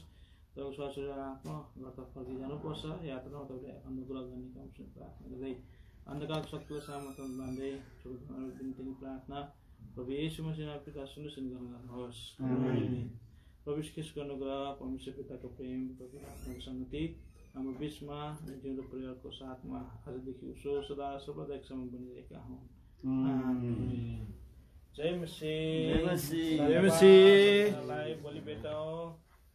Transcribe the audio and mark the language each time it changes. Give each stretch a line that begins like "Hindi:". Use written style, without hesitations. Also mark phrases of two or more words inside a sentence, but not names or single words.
Nepali: तपाईँको स्वास्थ्य आफ्नो घरतर्फ फर्किजानुपर्छ। यात्रामा तपाईँले अनुग्रह गर्ने काम प्रार्थना गर्दै अन्धकारको शक्तिलाई सामर्थ्य बाँध्दै छोटो दिन प्रार्थना प्रभु येशू मसीहमा पिता सुनिश्चित गर्नुहोस्। प्रभु ख्रीष्टको अनुग्रह, परमेश्वर पिताको प्रेम, प्रभु आत्माको सङ्गति हाम्रो बिचमा जिउँदो परिवारको साथमा आजदेखि उसो सदा सर्वदासम्म बनिरहेका हुन्। जय मसीह जय मसीह। जय मसीह। बोली बेटा